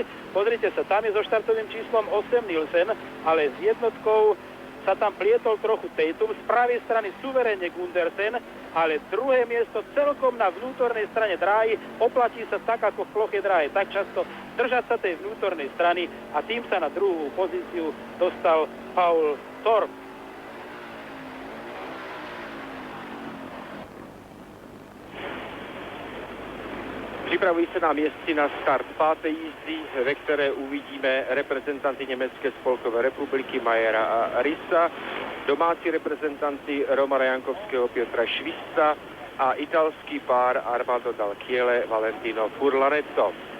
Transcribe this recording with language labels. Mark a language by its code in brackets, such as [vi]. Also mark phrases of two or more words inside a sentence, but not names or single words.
[sk] Pozrite sa, tam je so štartovým číslom 8 Nielsen, ale s jednotkou sa tam plietol trochu Tatum, z pravej strany suverénne Gundersen, ale druhé miesto celkom na vnútornej strane dráhy. Oplatí sa tak ako v plochej dráhe tak často držať sa tej vnútornej strany a tým sa na druhú pozíciu dostal Paul Thorpe. [cs] Připravují se nám jezdci na start 5. jízdy, ve které uvidíme reprezentanty Německé spolkové republiky Mayera a Rissa, domácí reprezentanty Romana Jankovského, Piotra Švista a italský pár Armando Dal Chiele, Valentino Furlaneto.